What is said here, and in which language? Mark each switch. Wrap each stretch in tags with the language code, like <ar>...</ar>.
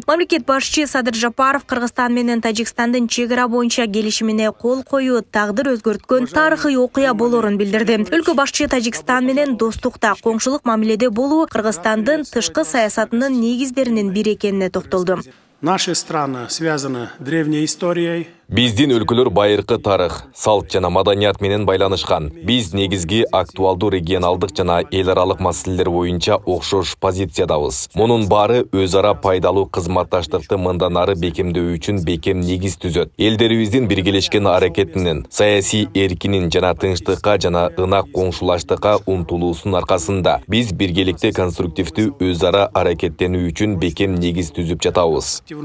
<ky>Мамлекет башчы Садыр Жапаров Кыргызстан менен Тажикстандын чек ара боюнча келишимине кол коюу тагдыр өзгөрткөн тарыхый окуя болорун билдирди. Өлкө башчы Тажикстан менен достукта, коңшулук мамиледе болуу Кыргызстандын тышкы саясатынын негиздеринин бири экенине токтолду.</ky> <ru>Наши страны связаны древней историей.</ru> <ky>Биздин өлкөлөр байыркы тарых, салт жана маданият менен байланышкан. Биз негизги актуалдуу регионалдык жана эл аралык маселелер боюнча окшош позициядабыз. Мунун баары өз ара пайдалуу кызматташтыкты мындан ары бекемдөө үчүн бекем негиз түзөт. Элдерибиздин биргелешкен аракетинин, саясий эркинин жана тынчтыкка жана ынак коңшулаштыкка умтулуусунун аркасында биз биргеликте конструктивдүү өз ара аракеттенүү үчүн бекем негиз түзүп жатабыз.</ky>